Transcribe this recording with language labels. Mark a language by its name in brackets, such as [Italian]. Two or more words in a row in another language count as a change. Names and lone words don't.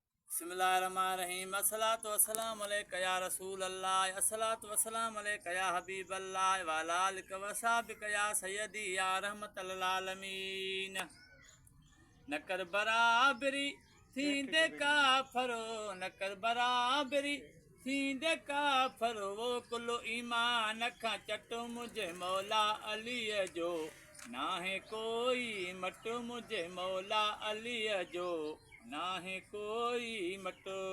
[Arabic] بسم الله الرحمن الرحيم. الصلاة والسلام عليك يا رسول الله. الصلاة والسلام عليك يا حبيب الله. وعلى آلك وصحبك يا سيدي يا رحمة العالمين. [Sindhi] نه ڪر برابري ٿيندي ڪافر، نه ڪر برابري ٿيندي ڪافر. وو ڪل ايمان کان چٽ منهنجي مولا عليءَ جو، ناهي ڪوئي مٽ منهنجي مولا عليءَ جو، ناهي ڪوئي مٽ.